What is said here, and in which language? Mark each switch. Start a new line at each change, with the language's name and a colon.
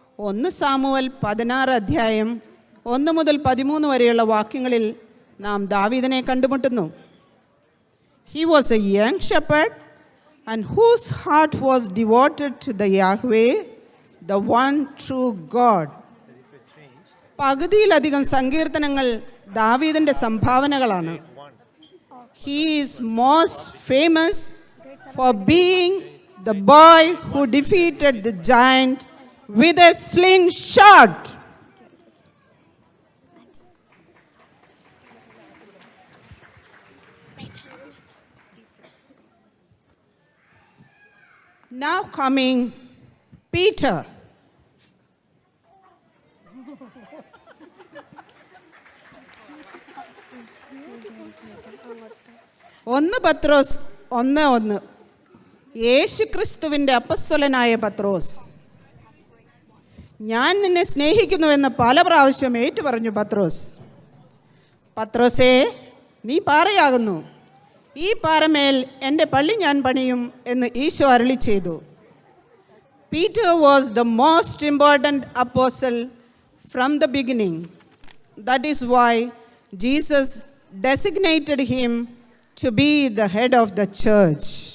Malayalam: 1 Samuel 16 അധ്യായം 1 മുതൽ 13 വരെയുള്ള വാക്യങ്ങളിൽ നാം ദാവീദിനെ കണ്ടുമുട്ടുന്നു.
English: He was a young shepherd and whose heart was devoted to the Yahweh, the one true God.
Malayalam: പകുതിയിലധികം സങ്കീർത്തനങ്ങൾ ദാവീദിന്റെ സംഭാവനകളാണ്.
English: He is most famous for being the boy who defeated the giant with a slingshot. Now coming Peter.
Malayalam: ഒന്ന് പത്രോസ് 1:1. യേശുക്രിസ്തുവിൻ്റെ അപ്പസ്തലനായ പത്രോസ്. ഞാൻ നിന്നെ സ്നേഹിക്കുന്നുവെന്ന് പല പ്രാവശ്യം ഏറ്റുപറഞ്ഞു പത്രോസ്. പത്രോസേ, നീ പാറയാകുന്നു, ഈ പാറമേൽ എൻ്റെ പള്ളി ഞാൻ പണിയും എന്ന് ഈശോ അരുളി ചെയ്തു.
English: Peter was the most important apostle from the beginning. That is why Jesus designated him to be the head of the church.